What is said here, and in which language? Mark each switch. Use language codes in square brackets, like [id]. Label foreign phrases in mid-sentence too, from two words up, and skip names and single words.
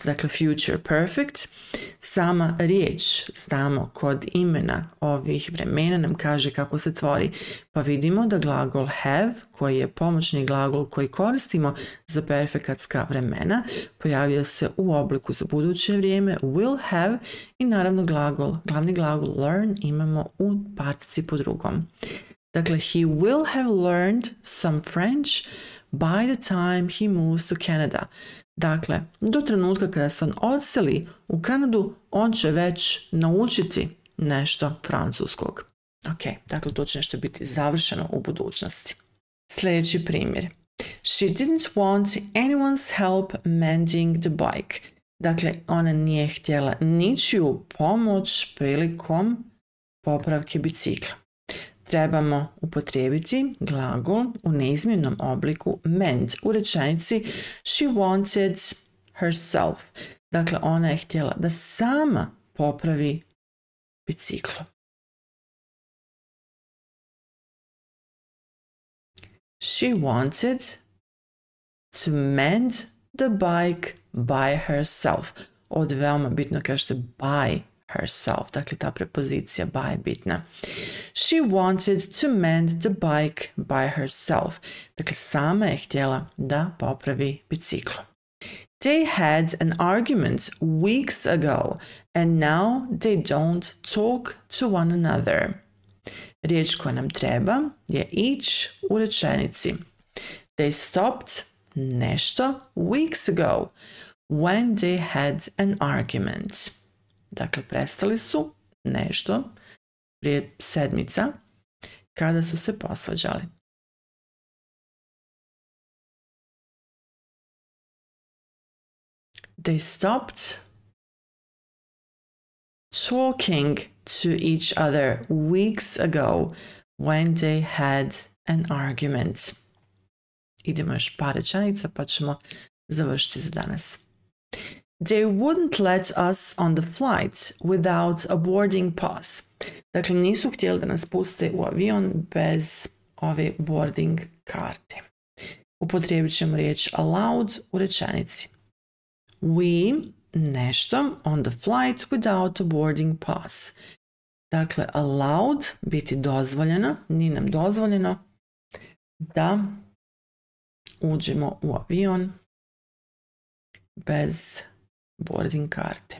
[bs] Dakle, [en] future perfect, [bs] sama riječ znamo kod imena ovih vremena nam kaže kako se tvori, pa vidimo da glagol have, koji je pomoćni glagol koji koristimo za perfekatska vremena, pojavio se u obliku za buduće vrijeme [en] will have [bs] i naravno glavni glagol learn imamo u participu drugom. Dakle, [en] he will have learned some French by the time he moves to Canada. [bs] Dakle, do trenutka kada se on odseli u Kanadu, on će već naučiti nešto francuskog. Ok, dakle to će nešto biti završeno u budućnosti. Sljedeći primjer. [en] She didn't want anyone's help mending the bike. [bs] Dakle, ona nije htjela ničiju pomoć prilikom popravke bicikla. Trebamo upotrijebiti glagol u neizmjennom obliku mend u rečenici [en] she wanted herself. [bs] Dakle, ona je htjela da sama popravi biciklo. [en] She wanted to mend the bike by herself. [bs] Ovdje je veoma bitno kažete [en] by herself, [bs] dakle ta prepozicija by je bitna. [en] She wanted to mend the bike by herself. [bs] Dakle, sama je htjela da popravi biciklo. [en] They had an argument weeks ago and now they don't talk to one another. [bs] Riječ koja nam treba je each u rečenici. [en] They stopped nešto weeks ago when they had an argument. [bs] Dakle, prestali su nešto prije sedmica kada su se posvađali. [en] They stopped talking to each other weeks ago when they had an argument. [bs] Idemo još par rečenica pa ćemo završiti za danas. [en] They wouldn't let us on the flight without a boarding pass. [bs] Dakle, nisu htjeli da nas puste u avion bez ove boarding karte. Upotrijebit ćemo riječ allowed u rečenici. [en] We nešto on the flight without a boarding pass. [bs] Dakle, allowed, biti dozvoljeno, nije nam dozvoljeno da uđemo u avion bez boarding karte.